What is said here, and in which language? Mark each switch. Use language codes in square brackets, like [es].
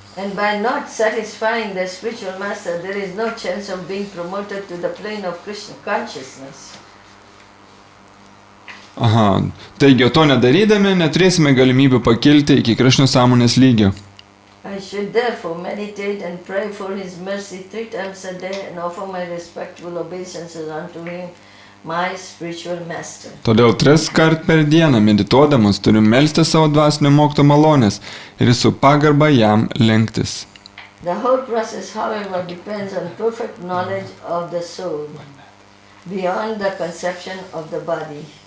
[en] And by not satisfying the spiritual master, there is no chance of being promoted to the plane of Krishna consciousness. [lt] Aha, taigi to nedarydami neturėsime galimybių pakilti iki Krišnos sąmonės lygio. [en] I should therefore meditate and pray for his mercy 3 times a day and offer my respectful obeisances unto him, my spiritual master. [lt] Todėl 3 kart per dieną medituodamas turiu melsti savo dvasinio mokytojo malonės ir su pagarba jam lenktis. [en] The whole process, however, depends on perfect knowledge of the soul, beyond the conception of the body.